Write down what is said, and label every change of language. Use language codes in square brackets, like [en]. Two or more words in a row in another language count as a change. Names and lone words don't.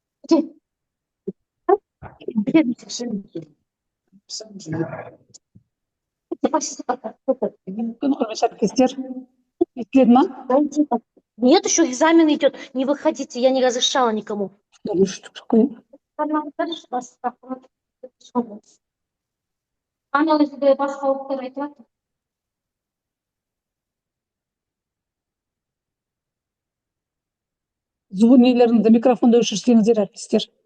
[kk] Құрметті әріптестер, естіледі ма? [ru] Нет, еще экзамен идет. Не выходите, я не разрешала никому. [kk] Звонилеріңізді микрофонды өшірсеңіздер, әріптестер.